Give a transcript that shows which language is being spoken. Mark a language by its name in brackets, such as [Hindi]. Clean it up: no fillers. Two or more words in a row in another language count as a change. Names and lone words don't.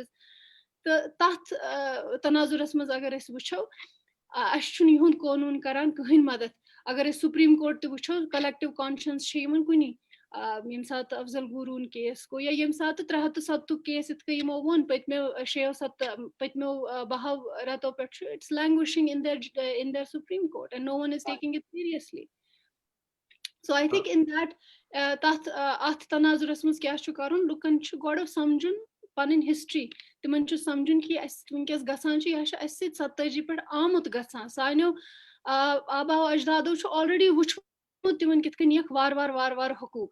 [Kashmiri] تہٕ تتھ تناظُرس منٛز اگر أسۍ وٕچھو اَسہِ چھُنہٕ یِہُنٛد قونوٗن کران کٕہٕنۍ مدد. اگر أسۍ سُپریٖم کورٹ تہِ وٕچھو [English] collective conscience [Kashmiri] چھِ یِمن کُنی. ییٚمہِ ساتہٕ افضل گوٗروٗن کیس گوٚو یا ییٚمہِ ساتہٕ 370 کیس یِتھ کٔنۍ یِمو ووٚن پٔتمیو 12 رٮ۪تو پٮ۪ٹھ چھُ [English] it's languishing in there Supreme Court and no one is taking it seriously. so I think in that [Kashmiri] تتھ اتھ تناظُرس منٛز کیاہ چھُ کرُن لُکن چھُ گۄڈٕ سمجُن پنٕنۍ ہسٹری. تِمن چھُ سمجُن کہِ اَسہِ وٕنکیٚس گژھان چھُ یہِ چھُ اَسہِ سۭتۍ 87 پٮ۪ٹھ آمُت گژھان. سانیو آباو اجدادو چھُ آلریڈی وٕچھمُت تِمن کِتھ کٔنۍ نِیَکھ وارٕ حقوٗق.